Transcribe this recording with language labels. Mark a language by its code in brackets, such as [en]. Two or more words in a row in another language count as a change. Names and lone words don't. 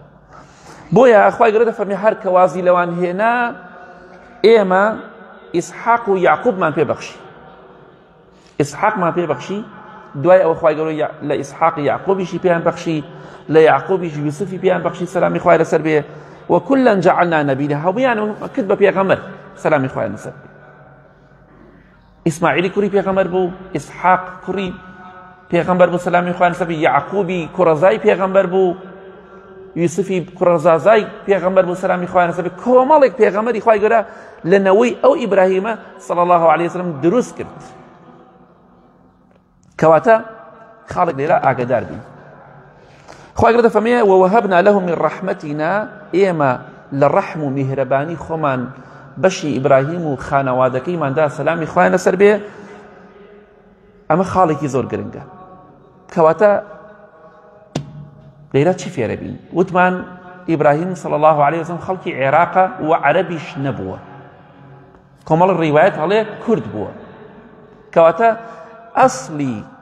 [ckb] بۆیە خوای گەورە دەفەرمێ هەر کە وازی لەوان هێنا ئێمە ئیسحاق و یعقوبمان پێبەخشی. ئیسحاقمان پێبەخشی دوای ئەوە خوای گەورە لە ئیسحاق یعقوبیشی پێیان بەخشی لە یعقوبیش یوسفی پێیان بەخشی سەلامی خوای لەسەر بێ [ar] وكلا جعلنا نبيا [ckb] هەموویان کرد بە پێغەمبەر سەلامی خوای لەسەر بێ ئیسماعیلی کوڕی پێغەمبەر بوو ئیسحاق کوڕی پێغەمبەر بوو سەلامی خوای لەسەر بێ یعقوبی کوڕەزای پێغەمبەر بوو یوسفی کوڕەزازای پێغەمبەر بوو سەلامی خوای لەسەر بێ کۆمەڵێک پێغەمبەری خوای گەورە لە نەوەی ئەو ئیبراهیمە [ar] صلی الله عليه وسلم [ckb] دروست کرد کەواتە خاڵێک لێرە ئاگادار بین خوای گەورە دەفەرمێ [ar] ووهبنا له من رحمتنا [ckb] ئێمە لە ڕەحم و میهرەبانی خۆمان بەشی ئیبراهیم و خانەوادەکەیماندا سەلامی خوای لەسەر بێ ئەمە خاڵێکی زۆر گرنگە کەواتە لێرە چی فێرە بین وتمان ئیبراهیم [ar] صلی الله عليه وسلم [ckb] خەڵکی عێراقە و عەرەبیش نەبووە کۆمەڵ ڕیوایەت هەڵێ کورد بووە کەواتە ئەسڵی